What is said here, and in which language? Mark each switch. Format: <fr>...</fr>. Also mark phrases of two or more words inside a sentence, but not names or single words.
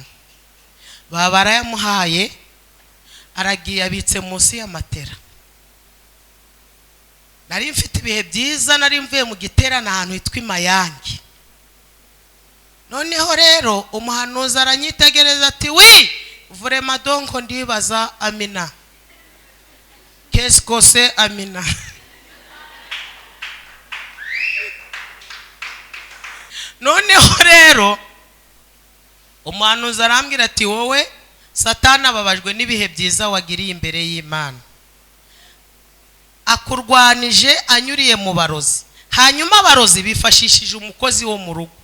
<rw>Baba barayamuhaye, aragiye abitse munsi y'amatera. Nari mfite ibihe byiza, nari mvuye mu giterana ahantu hitwa Imayange. Noneho rero umuhanuzi aranyitegereza ati wi</rw> <fr>vraiment donc</fr> <rw>ndibaza Amina,</rw> <fr>qu'est-ce que c'est</fr> <rw>Amina? Noneho rero umuhanuzi arambwira ati wowe Satani ababajwe n'ibihe byiza wagiriye imbere y'Imana, akurwanije anyuriye mu barozi, hanyuma abarozi bifashishije umukozi wo mu rugo.</rw>